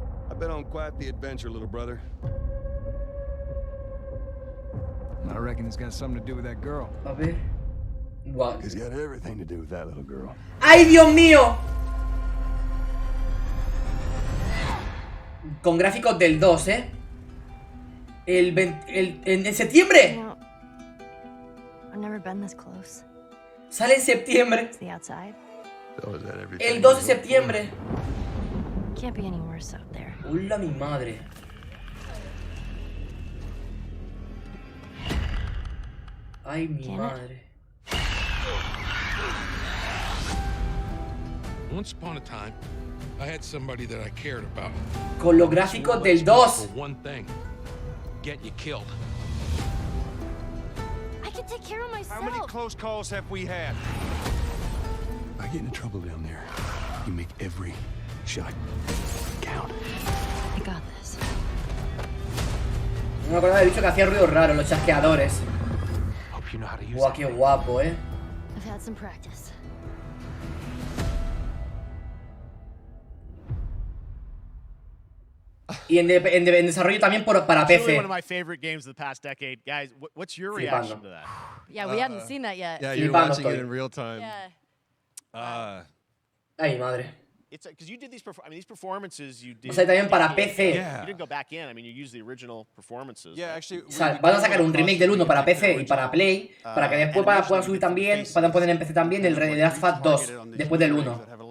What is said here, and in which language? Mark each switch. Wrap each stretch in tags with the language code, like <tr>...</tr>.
<en>I've been on quite the adventure, little brother. I reckon it's got something to do with that girl.</en> <es>A ver. Wow.</es> <en>It's got everything to do with that little girl.</en> <es>¡Ay, Dios mío! Con gráficos del 2, en septiembre.</es> <en>I've never been this close.</en> <es>Sale en septiembre. El 2 de septiembre. ¡Hola mi madre! ¡Ay, mi madre!</es> <en>Once upon a time, I had somebody that I cared about.</en> <es>Con los gráficos del 2.</es> <en>For one thing, getting you killed. I can take care of myself. How many close calls have we had? I get into trouble down there. You make every shot count. I got this.</en> <es>No me acuerdo de haber dicho que hacía ruidos raros los chasqueadores. Guau, qué guapo,</es> <en>I've had some practice.</en> <es>Y en desarrollo también para PC.</es> <en>One of my favorite games of the past decade, guys. What's your reaction to that? Yeah, we hadn't seen that yet. Yeah, you're watching it in real time. Yeah.</en> <es>Ay, madre.</es> <en>It's because you did these. I mean, these performances you did.</en> <es>O sea, también para PC.</es> <en>You didn't go back in. I mean, you used the original performances. Yeah, actually.</en> <es>O sea, van a sacar un remake del 1 para PC y para Play, para que después puedan subir también, puedan poner en PC también el The Last of Us 2, después del 1.</es>